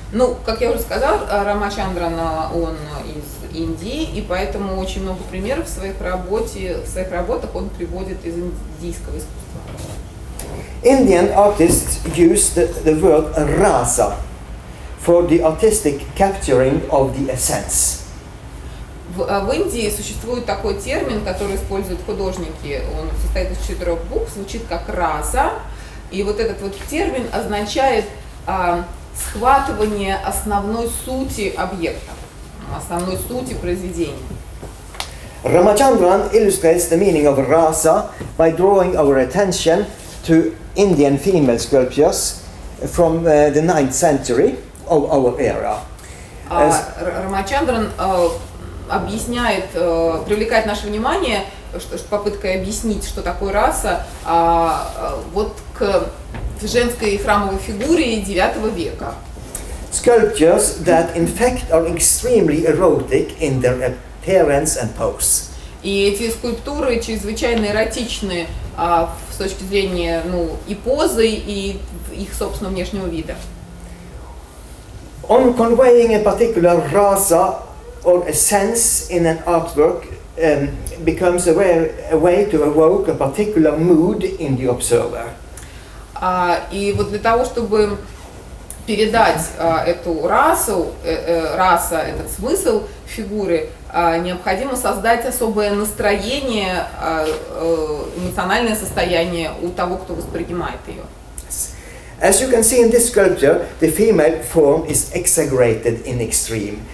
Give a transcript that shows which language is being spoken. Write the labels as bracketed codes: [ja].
[ru] Ну, как я уже сказал, Рамачандран, он из Индии, и поэтому очень много примеров в своих работах он приводит из индийского искусства. [en] Indian artists use the word rasa for the artistic capturing of the essence. [ru] В Индии существует такой термин, который используют художники. Он состоит из 4 букв, звучит как раса, и вот этот вот термин означает схватывание основной сути объекта, основной сути произведения. [en] Ramachandran illustrates the meaning of rasa by drawing our attention to Indian female sculptures from the 9th century of our era. [ru] Рамачандран объясняет, привлекает наше внимание, попыткой объяснить, что такое раса, вот к женской храмовой фигуре IX века. [en] Sculptures that in fact are extremely erotic in their appearance and pose. [ru] И эти скульптуры чрезвычайно эротичны с точки зрения и позы, и их собственного внешнего вида. [en] On conveying a particular rasa or a sense in an artwork becomes a way to evoke a particular mood in the observer. [ru] И вот для того, чтобы передать эту расу, этот смысл фигуры, необходимо создать особое настроение, эмоциональное состояние у того, кто воспринимает ее. [en] As you can see in this sculpture, the female form is exaggerated in extreme.